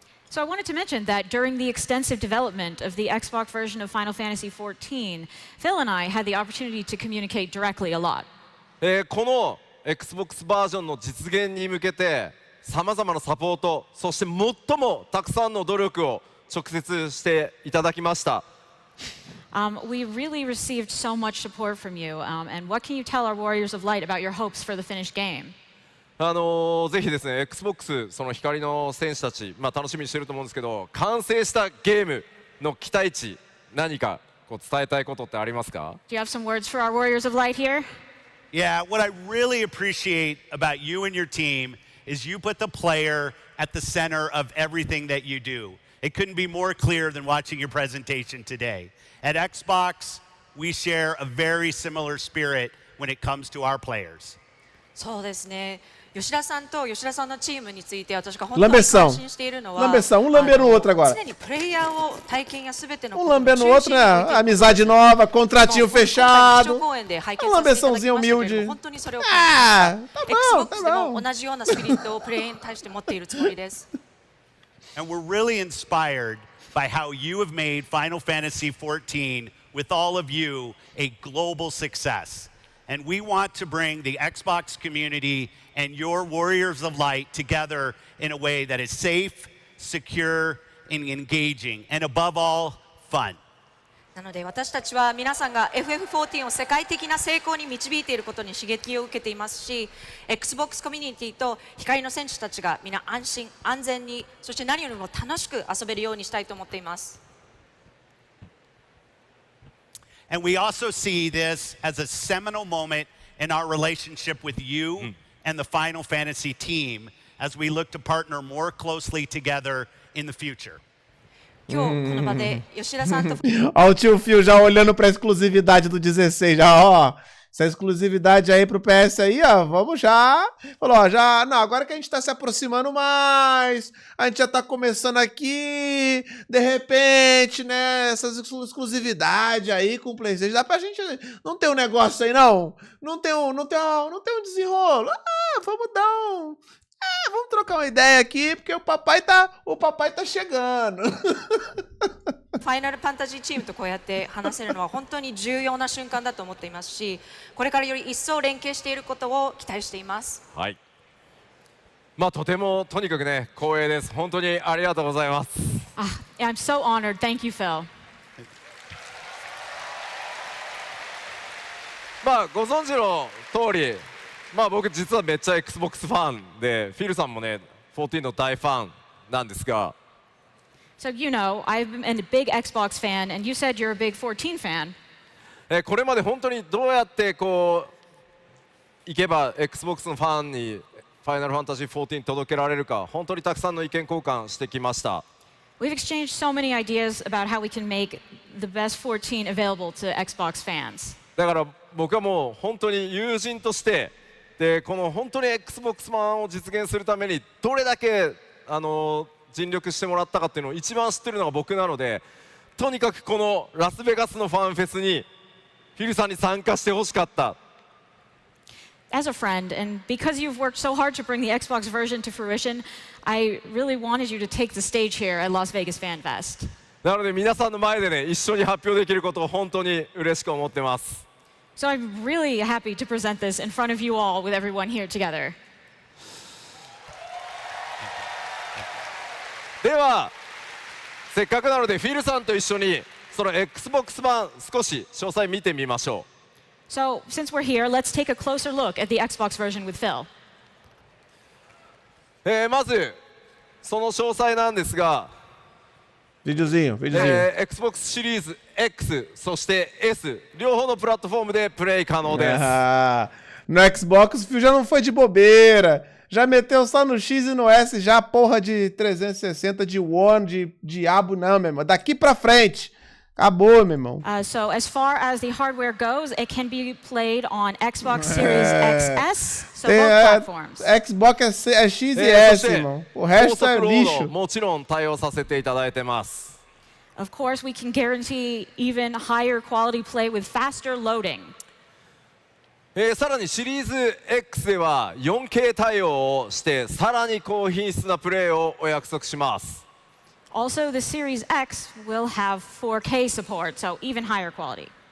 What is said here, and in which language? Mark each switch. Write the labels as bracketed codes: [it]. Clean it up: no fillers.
[en] So I wanted to mention that during the extensive development of the Xbox version of Final Fantasy 14, Phil and I had the opportunity to communicate directly a lot. [ja] この Xbox バージョンの実現に向けてさまざまなサポート、そして最もたくさんの努力を直接していただきました。 [en] We really received so much support from you. And what can you tell our Warriors of Light about your hopes for the finished game? [ja] ぜひですね、Xbox その光の戦士たち、楽しみにしてると思うんですけど、完成したゲームの期待値、何かこう伝えたいことってありますか？ [en] Do you have some words for our Warriors of Light here? Yeah, what I really appreciate about you and your team is you put the player at the center of everything that you do. It couldn't be more clear than watching your presentation today. At Xbox, we share a very similar spirit when it comes to our players. [ja] そうですね。吉田さんと吉田さんのチームについて私が本当に感心しているのは、 [pt] Lambeção, lamber no outro agora. [ja] 常にプレイヤーを体験やすべての [pt] lamber no outro, né? Amizade nova, contratinho fechado. Lambeçãozinho humilde. Ah, tá bom, tá bom. [ja] 同じようなスピリットをプレイに対して持っているつもりです。 [en] And we're really inspired by how you have made Final Fantasy XIV, with all of you, a global success. And we want to bring the Xbox community and your Warriors of Light together in a way that is safe, secure, and engaging, and above all, fun. [ja] なので私たちは皆さんが FF14 を世界的な成功に導いていることに刺激を受けていますし、 Xbox コミュニティと光の戦士たちが皆安心安全に、そして何よりも楽しく遊べるようにしたいと思っています。 [en] And we also see this as a seminal moment in our relationship with you and the Final Fantasy team as we look to partner more closely together in the future. [ja] 今日この場で吉田さんと [pt] Ó o tio Phil já olhando pra exclusividade do 16, já, ó. Essa exclusividade aí pro PS aí, ó, vamos já. Falou, ó, já, não, agora que a gente tá se aproximando mais, a gente já tá começando aqui, de repente, né, essas exclusividades aí com o PlayStation, dá pra gente, não tem um negócio aí não? Não tem um desenrolo? Ah, vamos dar um... vamos trocar uma ideia aqui, porque o papai tá chegando. [ja] ファイナルファンタジーチームとこうやって話せるのは本当に重要な瞬間だと思っていますし、これからより一層連携していることを期待しています。はい。まあとてもとにかくね光栄です。本当にありがとうございます。 [en] I'm so honored. Thank you, Phil. [ja] まあご存知の通り、まあ僕実はめっちゃ Xbox ファンで、フィルさんもね14の大ファンなんですが。 [en] So you know, I've been a big Xbox fan, and you said you're a big 14 fan. [ja] これまで本当にどうやってこういけば Xbox のファンにファイナルファンタジー14届けられるか、本当にたくさんの意見交換してきました。 [en] We've exchanged so many ideas about how we can make the best 14 available to Xbox fans. [ja] だから僕はもう本当に友人としてで、この本当に Xbox 版を実現するためにどれだけ尽力してもらったかっていうのを一番知ってるのが僕なので、とにかくこのラスベガスのファンフェスにフィルさんに参加してほしかった。 [en] As a friend, and because you've worked so hard to bring the Xbox version to fruition, I really wanted you to take the stage here at Las Vegas Fan Fest. [ja] なので皆さんの前でね一緒に発表できることを本当に嬉しく思ってます。 [en] So I'm really happy to present this in front of you all with everyone here together. [ja] ではせっかくなのでフィルさんと一緒にその Xbox 版少し詳細見てみましょう。 [en] So since we're here, let's take a closer look at the Xbox version with Phil. [ja] まずその詳細なんですが、 [pt] videozinho. [ja] Xbox シリーズ X そして S 両方のプラットフォームでプレイ可能です。 [pt] No Xbox o Phil já não foi de bobeira. Já meteu só no X e no S, já porra de 360, de One, de diabo não, meu irmão. Daqui pra frente, acabou, meu irmão. [en] So as far as the hardware goes, it can be played on Xbox Series XS, so both platforms. [pt] Xbox é X e S, irmão. O resto é lixo. [ja] もちろん対応させていただいてます。 [en] Of course, we can guarantee even higher quality play with faster loading. [ja] さらにシリーズ X では 4K 対応をしてさらに高品質なプレーをお約束します。 [en] Also, the Series X will have 4K support, so even higher quality.